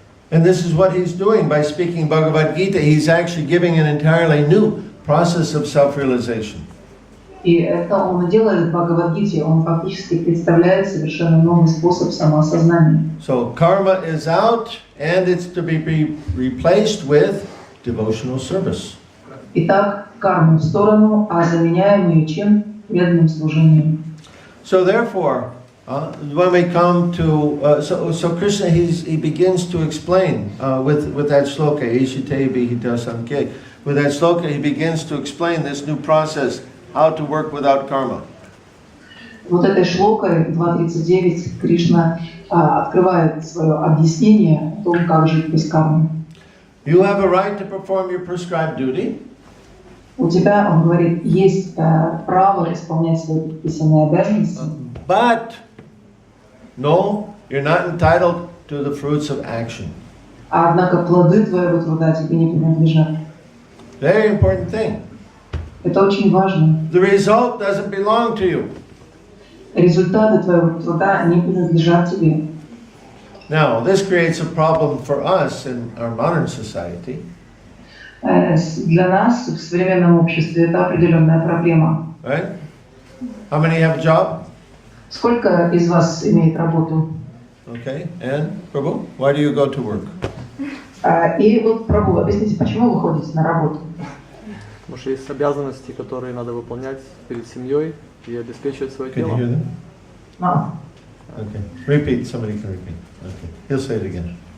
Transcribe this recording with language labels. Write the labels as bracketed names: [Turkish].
[English] And this is what he's doing by speaking Bhagavad-Gita. He's actually giving an entirely new process of self-realization. [Russian] И это он и делает в Бхагавад-Гите. Он фактически представляет совершенно новый способ самоосознания. [English] So karma is out, and it's to be replaced with devotional service. [Russian] Итак, карму в сторону, а заменяем ее чем? Преданным служением. [English] So therefore, when we come to so Krishna, he begins to explain with that shloka Ishite Vihita Sankhya. With that shloka, he begins to explain this new process, how to work without karma. [Russian] Вот этой шлокой 2.39 Кришна открывает свое объяснение о том, как жить без кармы. [English] You have a right to perform your prescribed duty. [Russian] У тебя, он говорит, есть право исполнять свои предписанные обязанности. [English] But no, you're not entitled to the fruits of action. [Russian] Однако плоды твоего труда тебе не принадлежат. [English] Very important thing. [Russian] Это очень важно. [English] The result doesn't belong to you. [Russian] Результаты твоего труда не принадлежат тебе. [English] Now, this creates a problem for us in our modern society. [Russian] Для нас в современном обществе это определенная проблема. [English] Right? How many have a job? [Russian] Сколько из вас имеет работу? [English] Okay. And Prabhu, why do you go to work? [Russian] И вот, Прабху, объясните, почему вы ходите на работу? Потому что есть обязанности, которые надо выполнять перед семьей и обеспечивать свое [English] Can you [Russian] тело. [English] hear them? No. Okay. Repeat. Somebody can repeat. Okay. He'll say it again.